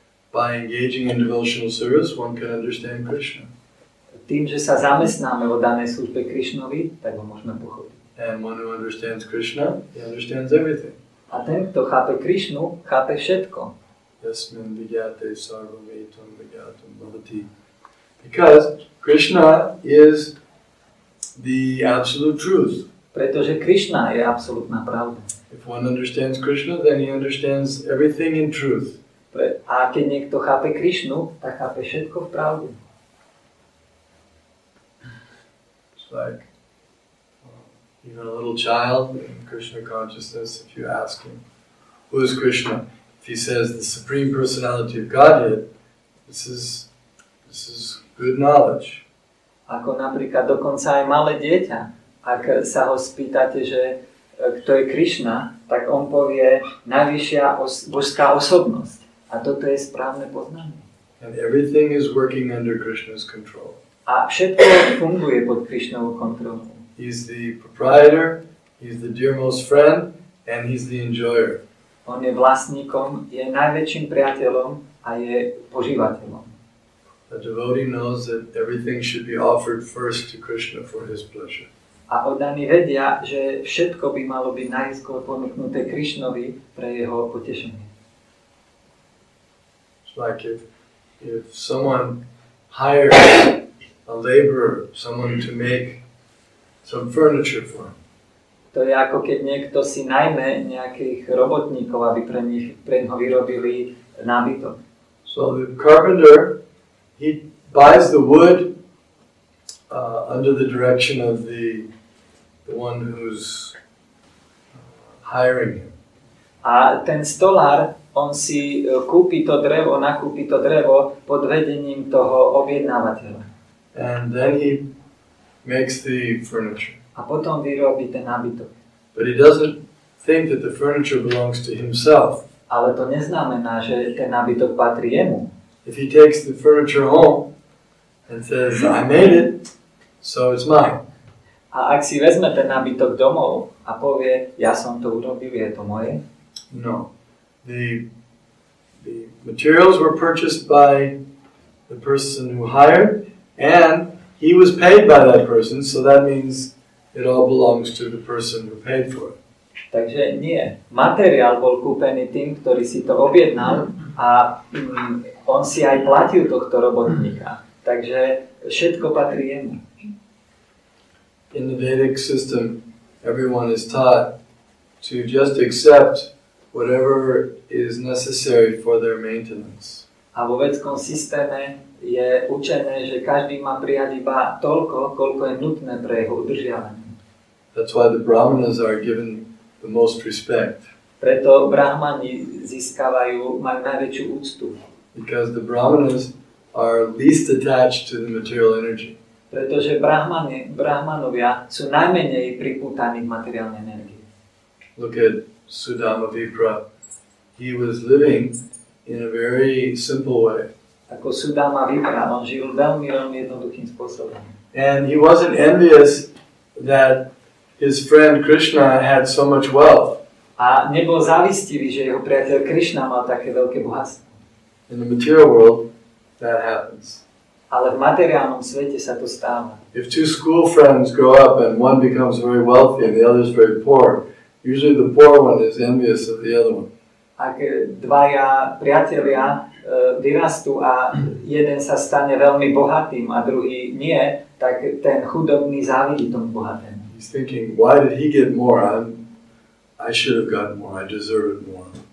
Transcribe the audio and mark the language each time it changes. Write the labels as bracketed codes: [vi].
[en] By engaging in devotional service, one can understand Krishna. [sk] Tým, že sa zamestnáme o danej službe Krišnovi, tak ho môžeme pochopiť. [en] And one who understands Krishna, he understands everything. [sk] A ten, kto chápe Krišnu, chápe všetko. [sa] Yasmin vigyate sarvam etam vigyatam bhavati. [en] Because Krishna is the absolute truth. [sk] Pretože Krišna je absolútna pravda. [en] If one understands Krishna, then he understands everything in truth. [sk] A keď niekto chápe Krišnu, tak chápe všetko v pravde. [en] It's like even a little child in Krishna consciousness, if you ask him, who is Krishna? If he says the Supreme Personality of Godhead, this is good knowledge. [sk] Ako napríklad dokonca aj malé dieťa, ak sa ho spýtate, že kto je Krišna, tak on povie najvyššia božská osobnosť. A toto je správne poznanie. [en] And everything is working under Krishna's control. [sk] A všetko funguje pod Krišnovou kontrolou. [en] He's the proprietor, he's the dearmost friend, and he's the enjoyer. [sk] On je vlastníkom, je najväčším priateľom a je požívateľom. [en] A devotee knows that everything should be offered first to Krishna for his pleasure. [sk] A oddaní vedia, že všetko by malo byť najskôr ponúknuté Krišnovi pre jeho potešenie. [en] It's like if someone hires a laborer, someone to make some furniture for him. [sk] To je ako keď niekto si najme nejakých robotníkov, aby pre neho vyrobili nábytok. [en] So the carpenter, he buys the wood under the direction of the one who's hiring him. [sk] A ten stolár, on si nakúpi to drevo pod vedením toho objednávateľa. [en] and then he makes the furniture. [sk] A potom vyrobí ten nábytok. [en] But he doesn't think that the furniture belongs to himself. [sk] Ale to neznamená, že ten nábytok patrí jemu. [en] If he takes the furniture home and says, I made it, so it's mine. [sk] A ak si vezme ten nábytok domov a povie, ja som to urobil, je to moje? [en] No. The materials were purchased by the person who hired, and he was paid by that person, so that means it all belongs to the person who paid for it. [sk] Takže nie. Materiál bol kúpený tým, ktorý si to objednal a on si aj platil tohto robotníka. Takže všetko patrí jemu. [en] In the Vedic system, everyone is taught to just accept whatever is necessary for their maintenance. [sk] A vo vedskom systéme je učené, že každý má prijať iba toľko, koľko je nutné pre jeho udržiavanie. [en] That's why the Brahmanas are given the most respect. [sk] Preto brahmani majú najväčšiu úctu. [en] Because the Brahmanas are least attached to the material energy. [sk] Pretože brahmanovia sú najmenej pripútaní k materiálnej energii. [en] Look at Sudama Vipra. He was living in a very simple way. [sk] Ako Sudama Vipra, on žil veľmi jednoduchým spôsobom. [en] And he wasn't envious that his friend Krishna had so much wealth. [sk] A nebol závistivý, že jeho priateľ Krishna mal také veľké bohatstvo. [en] In the material world, that happens. [sk] Ale v materiálnom svete sa to stáva. [en] If two school friends grow up and one becomes very wealthy and the other is very poor, usually the poor one is envious of the other one. [sk] Ak dvaja priatelia vyrastú a jeden sa stane veľmi bohatým a druhý nie, tak ten chudobný závidí tomu bohatému. [en] He's thinking, why did he get more? I should have gotten more. I deserve it more.